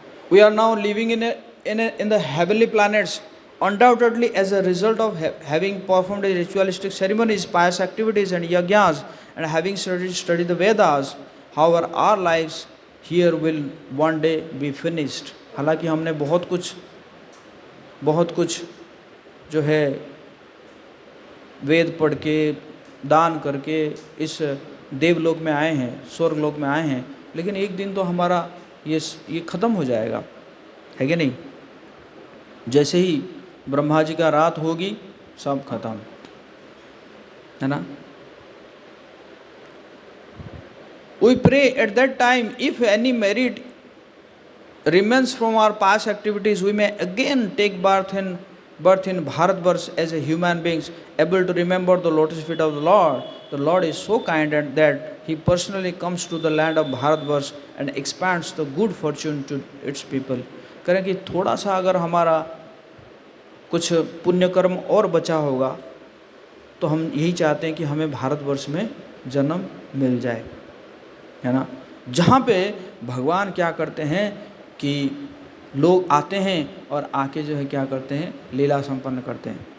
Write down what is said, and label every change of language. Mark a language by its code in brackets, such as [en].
[en] We are now living in the heavenly planets, undoubtedly as a result of having performed ritualistic ceremonies, pious activities and yajnas, and having studied the Vedas. However, our lives here will one day be finished. [hi] हालांकि हमने बहुत कुछ जो है वेद पढ़ के, दान करके इस देवलोक में आए हैं, स्वर्गलोक में आए हैं, लेकिन एक दिन तो हमारा ये ख़त्म हो जाएगा, है कि नहीं? जैसे ही ब्रह्मा जी का रात होगी, सब खत्म, है ना। [en] We pray at that time, if any merit remains from our past activities, we may again take birth in Bharatvarsh as a human beings, able to remember the lotus feet of the Lord. The Lord is so kind and that He personally comes to the land of Bharatvarsh and expands the good fortune to its people. [hi] करें कि थोड़ा सा अगर हमारा कुछ पुण्य कर्म और बचा होगा तो हम यही चाहते हैं कि हमें भारतवर्ष में जन्म मिल जाए, है ना, जहाँ पे भगवान क्या करते हैं कि लोग आते हैं और आके जो है क्या करते हैं, लीला संपन्न करते हैं।